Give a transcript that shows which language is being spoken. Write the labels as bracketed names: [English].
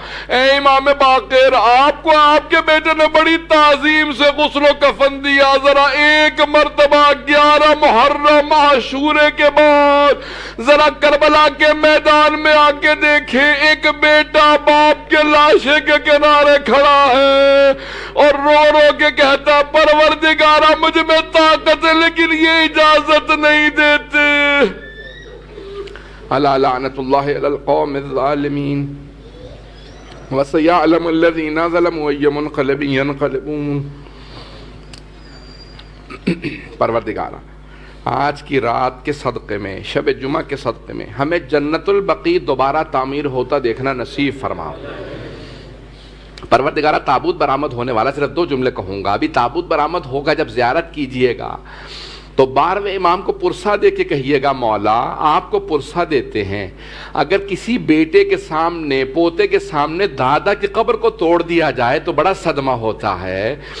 [Urdu] اے امام باقر آپ کو آپ کے بیٹے نے بڑی تعظیم سے غسل و کفن دیا، ذرا ایک مرتبہ 11 محرم عاشورے کے بعد ذرا کربلا کے میدان میں آ کے دیکھیں، ایک بیٹا باپ کے لاشے کے کنارے کھڑا ہے اور رو رو کے کہتا پروردگارا مجھ میں طاقت ہے لیکن یہ اجازت نہیں دیتے. [Arabic] الا لعنت اللہ علی القوم الظالمین وسيعلم الذين ظلموا أي منقلب ينقلبون. [Urdu] پروردگارا آج کی رات کے صدقے میں، شب جمعہ کے صدقے میں ہمیں جنت البقیع دوبارہ تعمیر ہوتا دیکھنا نصیب فرما. پروردگارا تابوت برآمد ہونے والا، صرف 2 جملے کہوں گا. ابھی تابوت برآمد ہوگا جب زیارت کیجئے گا تو 12ویں امام کو پرسہ دے کے کہیے گا مولا آپ کو پرسہ دیتے ہیں، اگر کسی بیٹے کے سامنے، پوتے کے سامنے دادا کی قبر کو توڑ دیا جائے تو بڑا صدمہ ہوتا ہے.